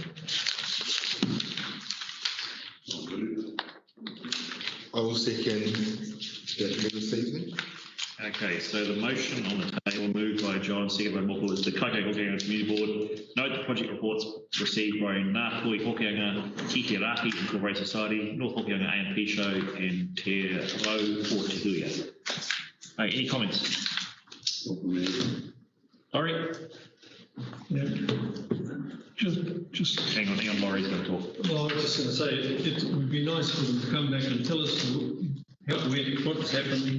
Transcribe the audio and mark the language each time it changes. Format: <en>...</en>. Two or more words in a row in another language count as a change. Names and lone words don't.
<en>I will second that this evening. Okay, so the motion on the table, moved by John, seconded by Moko, is the Kaikohe-Hokianga Community Board note the project reports received by Ngā Pui Hokianga, Ki Te Rahi Incorporated Society, North Hokianga A&P Show, and Te Rau for Te Huia. Okay, any comments? Laurie? Yeah. Just hang on, Laurie's going to talk. Well, I was just going to say, it would be nice for them to come back and tell us what's happened.</en>